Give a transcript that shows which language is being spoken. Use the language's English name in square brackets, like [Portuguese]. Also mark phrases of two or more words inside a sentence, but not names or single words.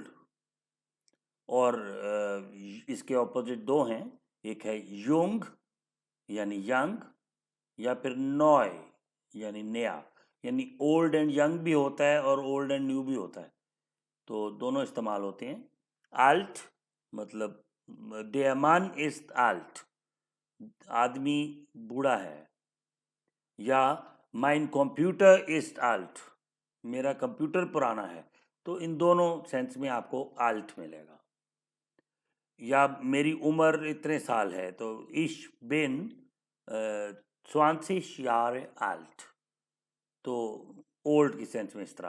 [Hindi] और इसके ऑपोजिट दो हैं, एक है युंग यानी यंग, या फिर नॉय यानी नया। यानी [English] old and young [Hindi] भी होता है और [English] old and new [Hindi] भी होता है, तो दोनों इस्तेमाल होते हैं। आल्ट मतलब [German] der Mann ist alt, [Hindi] आदमी बूढ़ा है। या [German] mein Computer ist alt, [Hindi] मेरा कंप्यूटर पुराना है, तो इन दोनों सेंस में आपको आल्ट मिलेगा। या मेरी उम्र इतने साल है, तो [German] ich bin 20 Jahre alt, [Hindi] तो ओल्ड की सेंस में इस तरह।